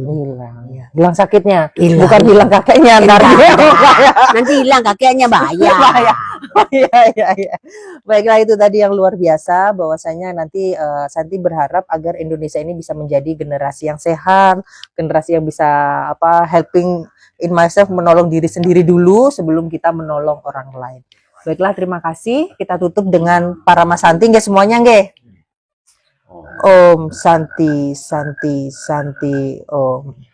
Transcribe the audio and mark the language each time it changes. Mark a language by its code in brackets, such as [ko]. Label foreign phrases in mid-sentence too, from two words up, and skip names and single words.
[id] Hilang sakitnya, hilang. Bukan hilang kakeknya. Nanti hilang kakeknya bahaya. Iya. Baiklah, itu tadi yang luar biasa, bahwasanya nanti Santi berharap agar Indonesia ini bisa menjadi generasi yang sehat, generasi yang bisa [en] helping in myself, [id] menolong diri sendiri dulu sebelum kita menolong orang lain. Baiklah, terima kasih. Kita tutup dengan para Mas Santi nggih semuanya nggih. [sa] Om Santi, Santi, Santi, Om.